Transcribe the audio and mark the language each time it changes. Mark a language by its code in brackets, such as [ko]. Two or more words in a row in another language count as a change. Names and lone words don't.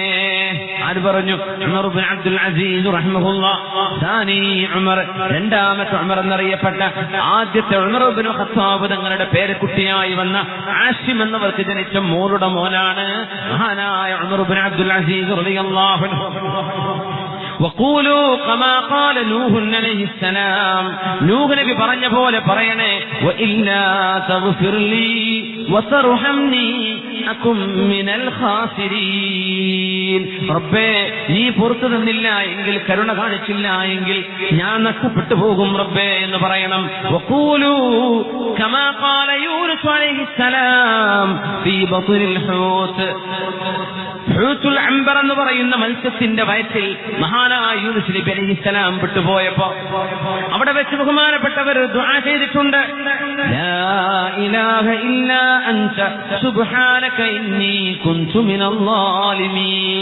[ml] ആര് പറഞ്ഞു? ഉമർ ഇബ്നു അബ്ദുൽ അസീസ് റഹിമഹുല്ലാഹ്. സാനി ഉമർ, രണ്ടാമത്തെ ഉമർ എന്നറിയപ്പെട്ട ആദ്യത്തെ ഉമർ ഇബ്നു ഖത്താബ് തങ്ങളുടെ പേരക്കുട്ടിയായി വന്ന ആസിം എന്നവർക്ക് ജനിച്ച മോളുടെ മോനാണ് മഹാനായ ഉമർ ഇബ്നു അബ്ദുൽ അസീസ് [ar] رضي الله عنه. وقولوا كما قال نوح عليه السلام, [ml] നൂഹ് നബി പറഞ്ഞ പോലെ പറയണേ, [ar] وإلا تغفر لي وترحمني أكن من الخاسرين, [ml] റബ്ബേ നീ പുറത്തു തന്നില്ല എങ്കിൽ, കരുണ കാണിച്ചില്ല എങ്കിൽ ഞാൻ നഷ്ടപ്പെട്ടു പോകും റബ്ബേ എന്ന് പറയണം. [ar] وقولوا كما قال يونس عليه السلام في بطن الحوت, حوت العنبر [ml] എന്ന് പറയുന്ന മത്സ്യത്തിന്റെ വയറ്റിൽ മഹാനായ യൂനുസ് നബി അലൈഹിസ്സലാം പെട്ടുപോയപ്പോ അവിടെ വെച്ച് ബഹുമാനപ്പെട്ടവർ ദുആ ചെയ്തിട്ടുണ്ട്, [ar] لا إله إلا أنت سبحانك إني كنت من الظالمين.